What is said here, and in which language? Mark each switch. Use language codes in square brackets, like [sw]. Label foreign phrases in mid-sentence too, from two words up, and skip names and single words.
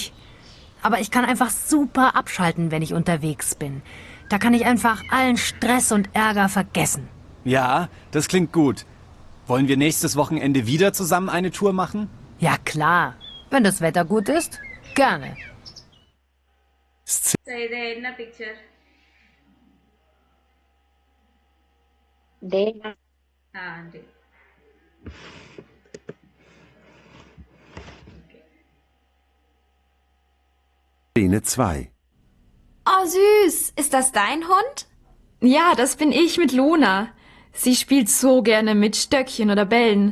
[de] Aber ich kann einfach super abschalten, wenn ich unterwegs bin. Da kann ich einfach allen Stress und Ärger vergessen. Ja, das klingt gut. Wollen wir nächstes Wochenende wieder zusammen eine Tour machen? Ja klar, wenn das Wetter gut ist, gerne. [ta] இது என்ன பிக்சர்? டே. [de] Szene 2. Oh, süß. Ist das dein Hund? Ja, das bin ich mit Luna. Sie spielt so gerne mit Stöckchen oder Bällen.